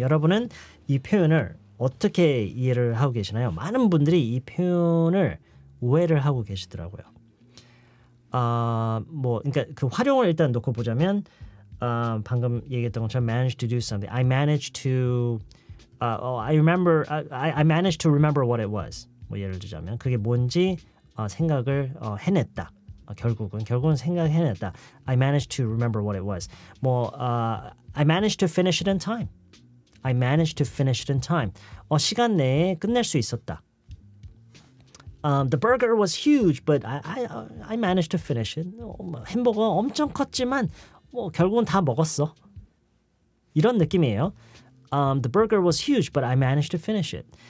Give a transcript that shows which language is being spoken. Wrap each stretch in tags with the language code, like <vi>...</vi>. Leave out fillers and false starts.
<ko>여러분은 이 표현을 어떻게 이해를 하고 계시나요? 많은 분들이 이 표현을 오해를 하고 계시더라고요. 그러니까 그 활용을 일단 놓고 보자면 방금 얘기했던 것처럼</ko> <en>manage to do something. I managed to I managed to remember what it was.</en> <ko>뭐 예를 들자면 그게 뭔지 생각을 해냈다. 결국은 생각해냈다.</ko> <en>I managed to remember what it was. I managed to finish it in time. I managed to finish it in time.</en> <ko>시간 내에 끝낼 수 있었다.</ko> <en>The burger was huge, but I managed to finish it.</en> <ko>햄버거 엄청 컸지만 결국은 다 먹었어. 이런 느낌이에요.</ko> <en>The burger was huge, but I managed to finish it.</en>